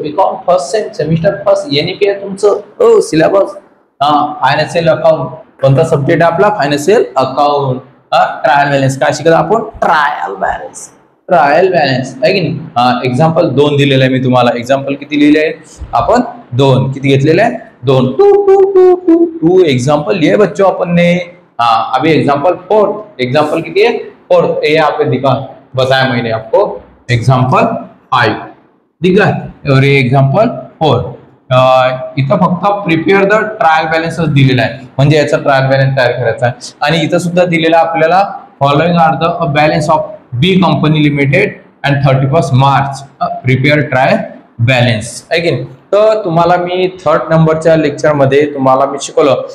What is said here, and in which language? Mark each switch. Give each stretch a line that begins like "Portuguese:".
Marathi: BCom first sem semester first NEP आहे तुमचं syllabus. Financial account कोणता सब्जेक्ट आहे आपला? Financial account. ट्रायल बॅलन्स काय शिकत आपण? ट्रायल बॅलन्स आहे की नाही. एक्झाम्पल 2 दिलेलं आहे मी तुम्हाला. एक्झाम्पल किती लिहिले आहे आपण? 2. किती घेतलेले आहे? 2.
Hindi: टू एग्जाम्पल लिए बच्चों अपन ने. अभी एग्जाम्पल 4. एग्जाम्पल किती है? 4. ये आप दिखा बताया मैंने आपको. एग्जाम्पल 5 दिख रहा है और ये एग्जाम्पल 4.
Marathi: इथं फक्त
English: prepare the trial balance
Marathi: दिलेला आहे, म्हणजे याचा ट्रायल बॅलन्स तयार करायचा आहे. आणि इथं सुद्धा दिलेला आपल्याला
English: following are the balance of B company limited and 31 March prepare trial balance
Marathi: आहे की. तर तुम्हाला मी 3rd नंबरच्या लेक्चर मध्ये तुम्हाला मी शिकवलं.